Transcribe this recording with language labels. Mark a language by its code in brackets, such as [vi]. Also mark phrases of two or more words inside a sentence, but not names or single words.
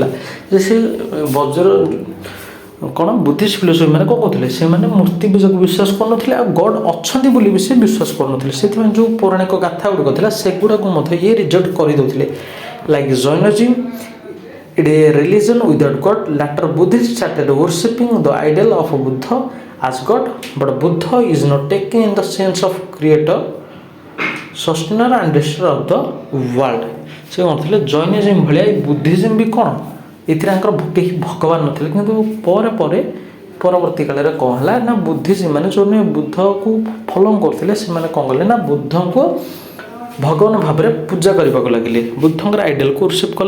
[or] ଯେ ସେ କ'ଣ [en] Buddhist philosophy [or] ମାନେ କ'ଣ କହୁଥିଲେ, ସେମାନେ ମୂର୍ତ୍ତି ପୂଜାକୁ ବିଶ୍ୱାସ କରୁନଥିଲେ ଆଉ ଗଡ଼୍ ଅଛନ୍ତି ବୋଲି ବି ସେ ବିଶ୍ୱାସ କରୁନଥିଲେ। ସେଥିପାଇଁ ଯେଉଁ ପୌରାଣିକ ଗାଥା ଗୁଡ଼ିକ ଥିଲା ସେଗୁଡ଼ାକୁ ମଧ୍ୟ ଇଏ ରିଜେକ୍ଟ କରିଦେଉଥିଲେ। [en] Like Jainism, it a religion without God. Later Buddhist started worshipping the idol of Buddha as God, but Buddha is not taken in the sense of creator, sustainer and destroyer of the world। [or] ସେ କ'ଣ ଥିଲେ, ଜୈନିଜିମ୍ ଭଳିଆ ଏଇ ବୁଦ୍ଧିଜିମ୍ ବି କ'ଣ ଏଥିରେ ତାଙ୍କର କେହି ଭଗବାନ ନଥିଲେ। କିନ୍ତୁ ପରବର୍ତ୍ତୀ କାଳରେ କ'ଣ ହେଲା ନା ବୁଦ୍ଧିଜିମ୍ ମାନେ ଯେଉଁମାନେ ବୁଦ୍ଧକୁ ଫଲୋ କରୁଥିଲେ ସେମାନେ କ'ଣ କଲେ ନା ବୁଦ୍ଧଙ୍କୁ ଭଗବାନ ଭାବରେ ପୂଜା କରିବାକୁ ଲାଗିଲେ, ବୁଦ୍ଧଙ୍କର [en] idolକୁ worship [or] କଲେ।